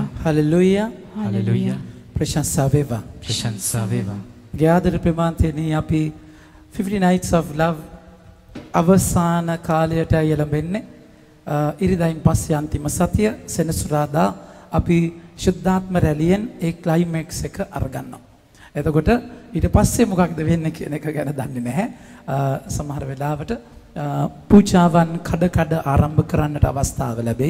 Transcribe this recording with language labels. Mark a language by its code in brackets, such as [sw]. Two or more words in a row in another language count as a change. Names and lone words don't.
[si] हालेलुया हालेलुया ප්‍රශංසා වේවා ප්‍රශංසා වේවා gather ප්‍රමාන්තේදී අපි [en] 50 nights of love [si] අවසාන කාලයට යැලඹෙන්නේ ඉරිදායින් පස්සේ අන්තිම සතිය සෙනසුරාදා අපි ශුද්ධාත්ම රැලියෙන් ඒ ක්ලයිමැක්ස් එක අරගන්නවා. එතකොට ඊට පස්සේ මොකක්ද වෙන්නේ කියන එක ගැන දන්නේ නැහැ. සමහර වෙලාවට පූජාවන් කඩ ආරම්භ කරන්නට අවස්ථාව ලැබෙයි.